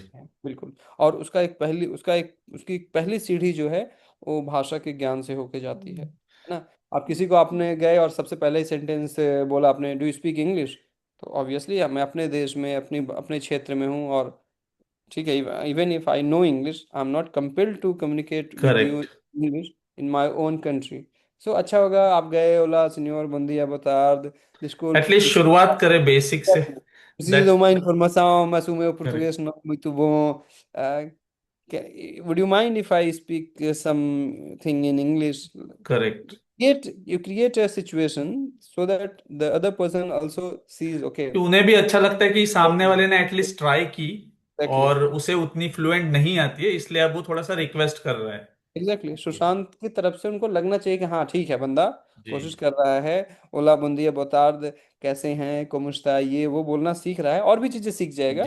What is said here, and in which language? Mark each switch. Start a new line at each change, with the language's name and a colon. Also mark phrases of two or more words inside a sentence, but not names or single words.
Hindi: चाहते हैं। बिल्कुल। और उसकी एक पहली सीढ़ी जो है वो भाषा के ज्ञान से होके जाती है ना। आप किसी को, आपने गए और सबसे पहले ही सेंटेंस बोला आपने,
English: Do you speak English,
Hindi: तो ऑब्वियसली मैं अपने देश में, अपनी अपने क्षेत्र में हूँ, और ठीक है,
English: Even if I know English I am not compelled to communicate with you
Hindi: करेक्ट।
English: English in my own country.
Hindi: सो अच्छा होगा आप गए,
Portuguese: Olá senhor, bom dia, boa tarde, desculpe,
Hindi: एटलीस्ट शुरुआत करें बेसिक से।
Portuguese: preciso de
Hindi: दैट
Portuguese: uma informação, mas o meu português
Hindi: करेक्ट
Portuguese: não é muito bom.
English: Would you mind if I speak something in English?
Hindi: करेक्ट।
English: You create a situation so that the other person also sees,
Hindi: कि okay, उन्हें भी अच्छा लगता है कि सामने वाले ने एटलीस्ट ट्राई की, exactly. और उसे उतनी फ्लुएंट नहीं आती है, इसलिए अब वो थोड़ा सा रिक्वेस्ट कर रहा है। एग्जैक्टली, सुशांत की तरफ से उनको लगना चाहिए कि हाँ ठीक है, बंदा जी कोशिश कर रहा है।
Portuguese: Olá bom dia boa tarde,
Hindi: कैसे हैं, कोमुस्ता, ये वो बोलना सीख रहा है, और भी चीजें सीख जाएगा।